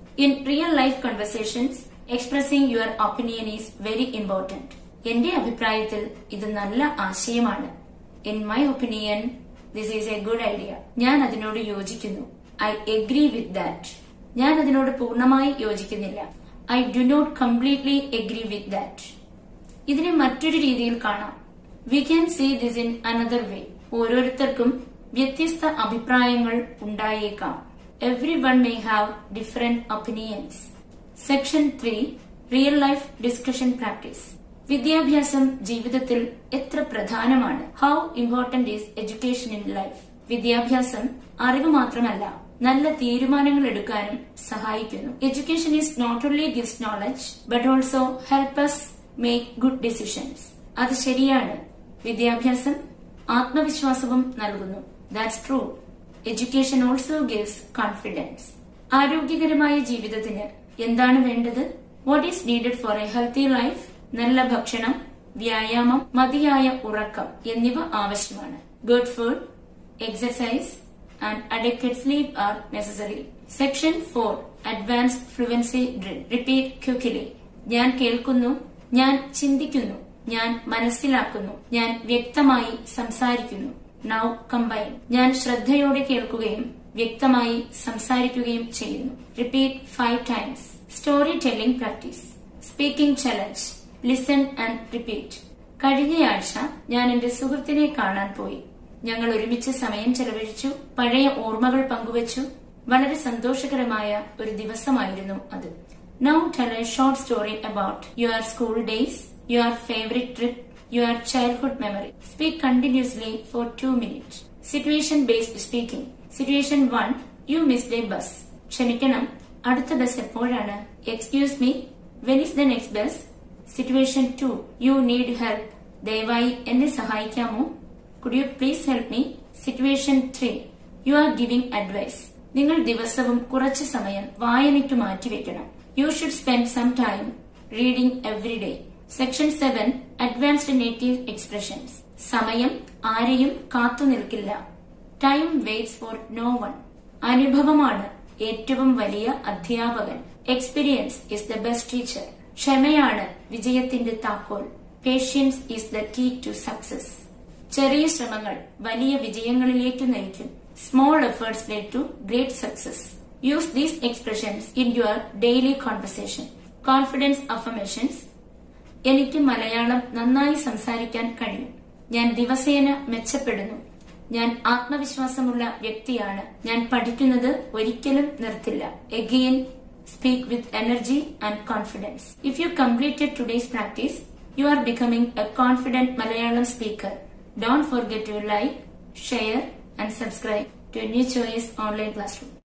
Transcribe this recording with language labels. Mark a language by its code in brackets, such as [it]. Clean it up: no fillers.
[en] In real life conversations, expressing your opinion is very important. [ml] എന്റെ അഭിപ്രായത്തിൽ ഇത് നല്ല ആശയമാണ്. [en] In my opinion, this is a good idea. [ml] ഞാൻ അതിനോട് യോജിക്കുന്നു. [en] I agree with that. [ml] ഞാൻ അതിനോട് പൂർണ്ണമായി യോജിക്കുന്നില്ല. [en] I do not completely agree with that. [ml] ഇതിനെ മറ്റൊരു രീതിയിൽ കാണാം. [en] We can see this in another way. [ml] ഓരോരുത്തർക്കും വ്യത്യസ്ത അഭിപ്രായങ്ങൾ ഉണ്ടായേക്കാം. [en] Everyone may have different opinions. Section 3, Real Life Discussion Practice. [ml] വിദ്യാഭ്യാസം ജീവിതത്തിൽ എത്ര പ്രധാനമാണ്? [en] How important is education in life? [ml] വിദ്യാഭ്യാസം അറിവ് മാത്രമല്ല, നല്ല തീരുമാനങ്ങൾ എടുക്കാനും സഹായിക്കുന്നു. [en] Education is not only gives knowledge but also help us make good decisions. [ml] അത് ശരിയാണ്. വിദ്യാഭ്യാസം ആത്മവിശ്വാസവും നൽകുന്നു. [en] That's true. Education also gives confidence. [ml] ആരോഗ്യകരമായ ജീവിതത്തിന് എന്താണ് വേണ്ടത്? [en] What is needed for a healthy life? [ml] നല്ല ഭക്ഷണം, വ്യായാമം, മതിയായ ഉറക്കം എന്നിവ ആവശ്യമാണ്. [en] Good food, exercise and adequate sleep are necessary. Section 4, Advanced Fluency Drill. Repeat quickly. [ml] ഞാൻ കേൾക്കുന്നു, ഞാൻ ചിന്തിക്കുന്നു, ഞാൻ മനസ്സിലാക്കുന്നു, ഞാൻ വ്യക്തമായി സംസാരിക്കുന്നു. [en] Now combine. [ml] ഞാൻ ശ്രദ്ധയോടെ കേൾക്കുകയും വ്യക്തമായി സംസാരിക്കുകയും ചെയ്യുന്നു. [en] Repeat 5 times. Storytelling practice. Speaking challenge. Listen and repeat. [ml] കഴിഞ്ഞയാഴ്ച ഞാൻ എന്റെ സുഹൃത്തിനെ കാണാൻ പോയി. ഞങ്ങൾ ഒരുമിച്ച് സമയം ചെലവഴിച്ചു, പഴയ ഓർമ്മകൾ പങ്കുവച്ചു. വളരെ സന്തോഷകരമായ ഒരു ദിവസമായിരുന്നു അത്. [en] Now tell a short story about your school days, your favorite trip, your childhood memory. Speak continuously for 2 minutes. Situation based speaking. Situation 1, you missed a bus. [ml] ക്ഷമിക്കണം, അടുത്ത ബസ് എപ്പോഴാണ്? [en] Excuse me, when is the next bus? Situation 2, you need help. [ml] ദയവായി എന്നെ സഹായിക്കാമോ? [en] Could you please help me? Situation 3, you are giving advice. [ml] നിങ്ങൾ ദിവസവും കുറച്ച് സമയം വായനയ്ക്ക് മാറ്റിവെക്കണം. [en] You should spend some time reading every day. Section 7, Advanced Native Expressions. [ml] സമയം ആരെയും കാത്തു നിൽക്കില്ല. [en] Time waits for no one. [ml] അനുഭവമാണ് ഏറ്റവും വലിയ അധ്യാപകൻ. [en] Experience is the best teacher. [ml] ക്ഷമയാണ് വിജയത്തിന്റെ താക്കോൽ. [en] Patience is the key to success. [ml] ചെറിയ ശ്രമങ്ങൾ വലിയ വിജയങ്ങളിലേക്ക് നയിക്കും. [en] Small efforts lead to great success. Use these expressions in your daily conversation. Confidence affirmations. [ml] എനിക്ക് മലയാളം നന്നായി സംസാരിക്കാൻ കഴിയും. ഞാൻ ദിവസേന മെച്ചപ്പെടുന്നു. ഞാൻ ആത്മവിശ്വാസമുള്ള വ്യക്തിയാണ്. ഞാൻ പഠിക്കുന്നത് ഒരിക്കലും നിർത്തില്ല. [en] Again, speak with energy and confidence. If you completed today's practice, you are becoming a confident Malayalam speaker. Don't forget to like, share and subscribe to New Choice Online Classroom.